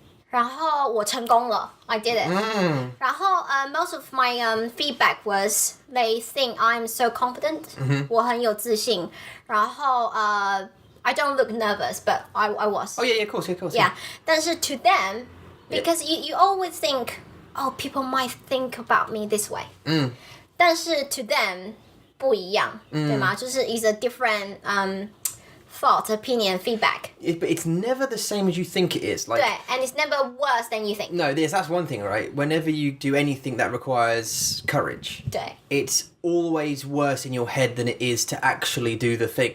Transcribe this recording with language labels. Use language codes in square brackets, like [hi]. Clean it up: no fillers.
[zh] 然后我成功了, [en] I did it. 然后most of my feedback was they think I'm so confident. [zh] 我很有自信. [en] 然后I don't look nervous, but I was. Oh yeah, of course. Yeah. 但是 to them, because you always think, oh, people might think about me this way. [zh] 但是 [en] to them [zh] 不一样, 对吗? [en] 就是 is a different thought, opinion, feedback. But it's never the same as you think it is. Like, 对, and it's never worse than you think. No, that's one thing, right? Whenever you do anything that requires courage, [zh] 对. [en] It's always worse in your head than it is to actually do the thing.